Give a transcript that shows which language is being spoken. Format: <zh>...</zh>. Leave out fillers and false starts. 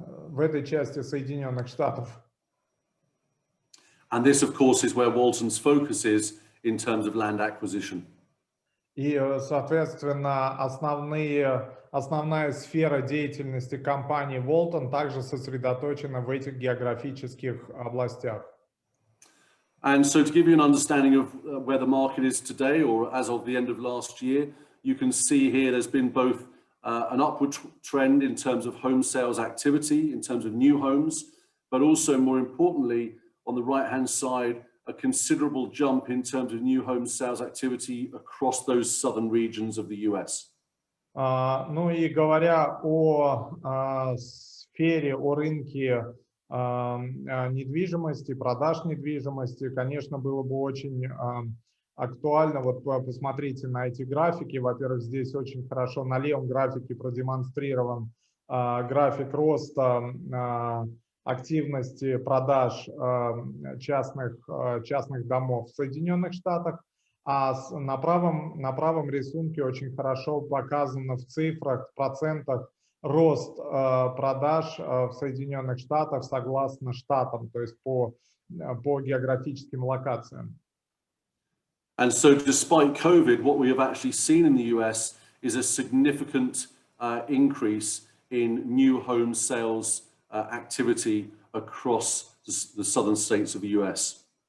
<ru>В этой части Соединенных Штатов.</ru> <en>And this, of course, is where Walton's focus is in terms of land acquisition.</en> <ru>И, соответственно, основная сфера деятельности компании Walton также сосредоточена в этих географических областях.</ru> <en>And so to give you an understanding of where the market is today, or as of the end of last year, you can see here there's been both an upward trend in terms of home sales activity, in terms of new homes, but also more importantly, on the right-hand side, a considerable jump in terms of new home sales activity across those southern regions of the US.</en> <ru>Ну и говоря о сфере, о рынке недвижимости, продаж недвижимости, конечно, было бы очень актуально, вот посмотрите на эти графики. Во-первых, здесь очень хорошо на левом графике продемонстрирован график роста активности продаж частных домов в Соединенных Штатах, а на правом рисунке очень хорошо показано в цифрах, в процентах рост продаж в Соединенных Штатах согласно штатам, то есть по географическим локациям.</ru> <en>And so despite COVID, what we have actually seen in the US is a significant increase in new home sales activity across the southern states of the US.</en>